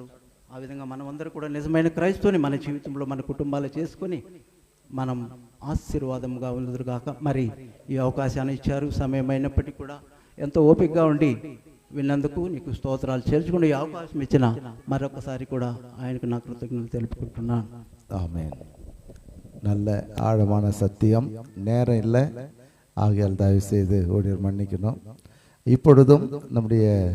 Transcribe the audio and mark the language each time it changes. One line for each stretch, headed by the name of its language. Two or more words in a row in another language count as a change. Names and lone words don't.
Telugu: ఆ విధంగా మనమందరం కూడా నిజమైన క్రైస్తవుని మన జీవితంలో మన కుటుంబాలు చేసుకొని మనం ఆశీర్వాదంగా ఉన్నదురుగాక. మరి ఈ అవకాశాన్ని ఇచ్చారు, సమయం అయినప్పటికీ కూడా ఎంతో ఓపికగా ఉండి విన్నందుకు నీకు స్తోత్రాలు చేర్చుకుని ఈ అవకాశం ఇచ్చిన మరొకసారి కూడా ఆయనకు నా కృతజ్ఞతలు తెలుపుకుంటున్నాను.
Tamil: ஆமென். நல்ல ஆழமான சத்தியம். நேரம் இல்லை, ஆகையால் தயவு செய்து ஊழியர் மன்னிக்கணும். இப்பொழுதும் நம்முடைய